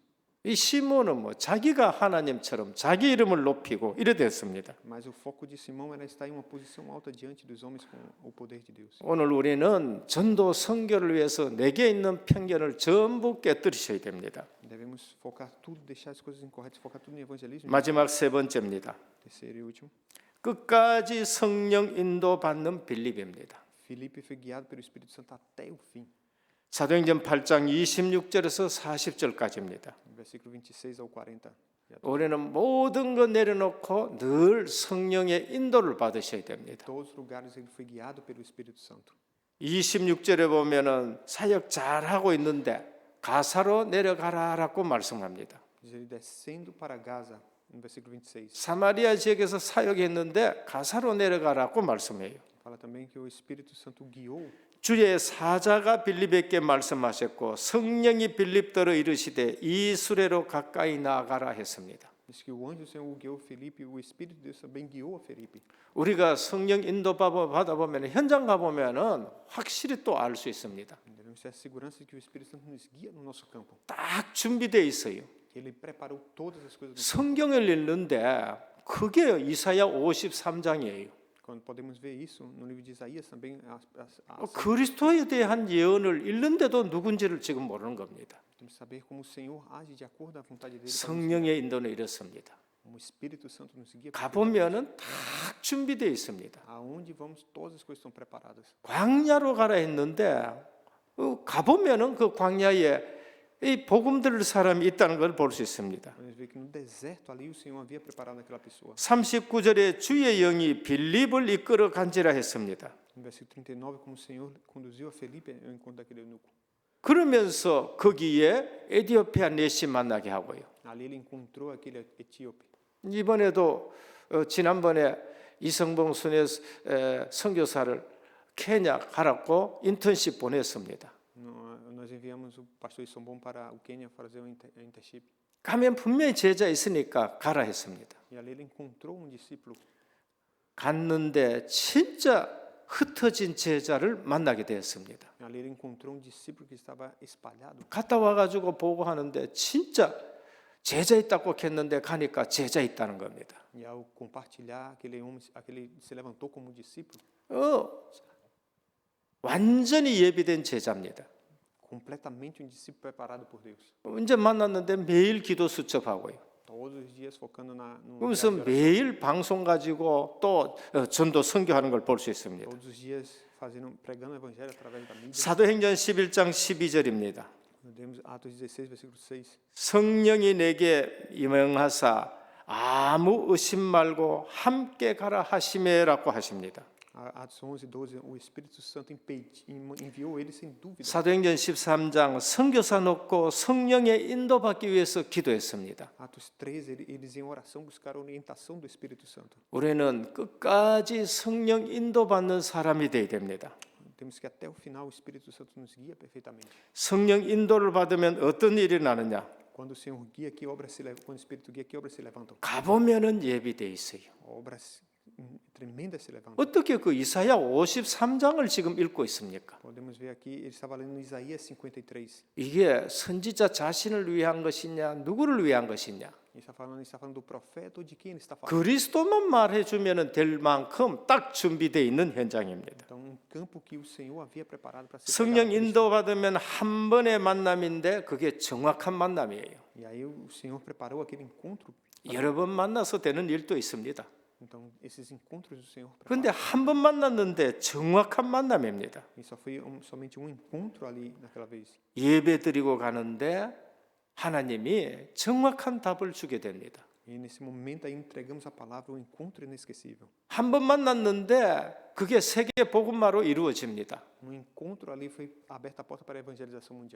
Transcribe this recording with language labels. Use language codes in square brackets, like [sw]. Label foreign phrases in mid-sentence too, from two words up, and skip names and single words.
[ko] 이 시몬은 자기가 하나님처럼 자기 이름을 높이고 이래 됐습니다. [pt] Mas o foco de Simão era estar em uma posição alta diante dos homens com o poder de Deus. [ko] 오늘 우리는 전도 선교를 위해서 내게 있는 편견을 전부 깨뜨리셔야 됩니다. [pt] Devemos focar tudo, deixar as coisas incorretas, focar tudo no evangelismo. [ko] 마지막 세 번째입니다. [pt] Terceiro e último, [ko] 끝까지 성령 인도 받는 빌립입니다. [pt] Filipe foi guiado pelo Espírito Santo até o fim. [ko] 사도행전 8장 26절에서 40절까지입니다. [pt] Versículo 26 ao 40. [ko] 우리는 모든 것 내려놓고 늘 성령의 인도를 받으셔야 됩니다. [pt] Todos os lugares ele foi guiado pelo Espírito Santo. [ko] 26절에 보면은 사역 잘하고 있는데 가사로 내려가라라고 말씀합니다. [pt] Diz ele descendo para Gaza, no versículo 26. [ko] 사마리아 지역에서 사역했는데 가사로 내려가라고 말씀해요. [pt] Fala também que o Espírito Santo guiou. [ko] 주의 사자가 빌립에게 말씀하셨고 성령이 빌립더러 이르시되 이 수레로 가까이 나아가라 했습니다. [pt] Diz que o anjo do Senhor guiou Felipe, o Espírito de Deus também guiou a Felipe. [ko] 우리가 성령 인도 받아 보면 현장 가 보면은 확실히 또 알 수 있습니다. [pt] Devemos ter a segurança de que o Espírito Santo nos guia no nosso campo. [ko] 딱 준비되어 있어요. [pt] Que ele preparou todas as coisas. [ko] 성경을 읽는데 그게 이사야 53장이에요. [pt] Quando podemos ver isso no livro de Isaías também. [ko] 그리스도에 대한 예언을 읽는데도 누군지를 지금 모르는 겁니다. [pt] Temos que saber como o Senhor age de acordo à vontade dele. [ko] 성령의 인도는 이렇습니다. [pt] Como o Espírito Santo nos guia. [ko] 가 보면은 다 준비되어 있습니다. [pt] Aonde vamos, todas as coisas estão preparadas. [ko] 광야로 가라 했는데 가 보면은 그 광야에 이 복음 들을 사람이 있다는 걸 볼 수 있습니다. [pt] Podemos ver que no deserto ali o Senhor havia preparado aquela pessoa. [ko] 39절에 주의 영이 빌립을 이끌어 간지라 했습니다. [pt] No versículo 39, como o Senhor conduziu a Felipe ao encontro daquele eunuco. [ko] 그러면서 거기에 에티오피아 내시 만나게 하고요. [pt] Ali ele encontrou aquele etíope. [ko] 이번에도 지난번에 이성봉 순회 선교사를 케냐 가라고 인턴십 보냈습니다. [pt] Nós enviamos o pastor Isombom para o Quênia fazer um internship. [ko] 가면 분명히 제자 있으니까 가라 했습니다. [pt] E ali ele encontrou um discípulo. [ko] 갔는데 진짜 흩어진 제자를 만나게 되었습니다. [pt] Ali ele encontrou um discípulo que estava espalhado. [ko] 갔다 와가지고 보고하는데 진짜 제자 있다고 했는데 가니까 제자 있다는 겁니다. [pt] E ao compartilhar, aquele homem se levantou como discípulo. [ko] 완전히 예비된 제자입니다. [pt] Completamente um discípulo preparado por Deus. [ko] 이제 만났는데 매일 기도 수첩하고요. [pt] Todos os dias focando no [ko] 그래서 [pt] diário de oração. [ko] 매일 방송 가지고 또 전도 선교하는 걸 볼 수 있습니다. [pt] Todos os dias pregando o evangelho através da mídia. [ko] 사도행전 11장 12절입니다. [pt] Lemos Atos 16, versículo 6. [ko] 성령이 내게 임명하사 아무 의심 말고 함께 가라 하시매라고 하십니다. [pt] Atos 11, 12, o Espírito Santo enviou ele sem dúvida. [ko] 사도행전 13장 선교사 놓고 성령의 인도받기 위해서 기도했습니다. [pt] Atos 13, eles em oração buscaram a orientação do Espírito Santo. [ko] 우리는 끝까지 성령 인도받는 사람이 되어야 됩니다. [pt] Temos que até o final o Espírito Santo nos guia perfeitamente. [ko] 성령 인도를 받으면 어떤 일이 나느냐? [pt] Quando o Senhor guia, que obras se levantam? Quando o Espírito guia, que obras se levantam? [ko] 가보면은 예비돼 있어요. [pt] Obras tremendas se levantam. [ko] 어떻게 그 이사야 53장을 지금 읽고 있습니까? [pt] Podemos ver aqui, ele estava lendo Isaías 53. [ko] 이게 선지자 자신을 위한 것이냐, 누구를 위한 것이냐? [pt] Ele está falando do profeta ou de quem ele está falando? [ko] 그리스도만 말해주면 될 만큼 딱 준비되어 있는 현장입니다. [pt] Então, um campo que o Senhor havia preparado para ser [ko] 성령 [pt] pregado a Cristo. [ko] 인도받으면 한 번의 만남인데 그게 정확한 만남이에요. [pt] E aí o Senhor preparou aquele encontro. [ko] 여러 번 만나서 되는 일도 있습니다. [pt] Então, esses encontros do Senhor [ko] 그런데 [pt] preparou. [ko] 한 번 만났는데 정확한 만남입니다. [pt] E só foi somente um encontro ali naquela vez. [ko] 예배 드리고 가는데 하나님이 정확한 답을 주게 됩니다. [pt] E nesse momento aí entregamos a palavra, um encontro inesquecível. [ko] 한 번 만났는데 그게 세계 복음화로 이루어집니다. [pt] Um encontro ali foi aberta a porta para a evangelização mundial.